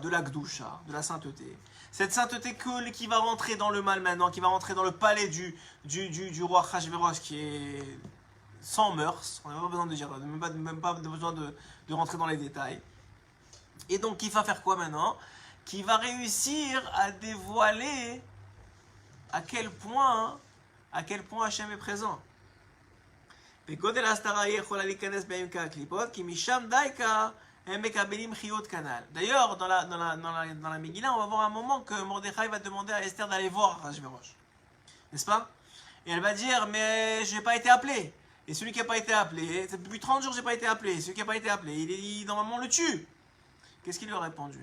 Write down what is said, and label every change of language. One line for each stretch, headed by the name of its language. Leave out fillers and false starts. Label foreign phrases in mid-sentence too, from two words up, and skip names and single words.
French: De la Gdusha, de la sainteté. Cette sainteté qui va rentrer dans le mal maintenant, qui va rentrer dans le palais du roi Achashverosh, qui est sans mœurs. On n'a pas besoin de dire, même pas besoin de rentrer dans les détails. Et donc, qui va faire quoi maintenant? Qui va réussir à dévoiler à quel point Hachem est présent.
Hebrew: וגודל ההסתרה היא יכולה להיכנס בעמקי הקליפות, כי משם דייקה הם מקבלים חיות כנ"ל.
French: D'ailleurs, dans la Megillah, on va voir un moment que Mordechai va demander à Esther d'aller voir Achashverosh. N'est-ce pas? Et elle va dire, mais je n'ai pas été appelé. Et celui qui n'a pas été appelé, depuis 30 jours, je n'ai pas été appelé. Celui qui n'a pas été appelé, normalement, on le tue. Qu'est-ce qu'il lui a répondu?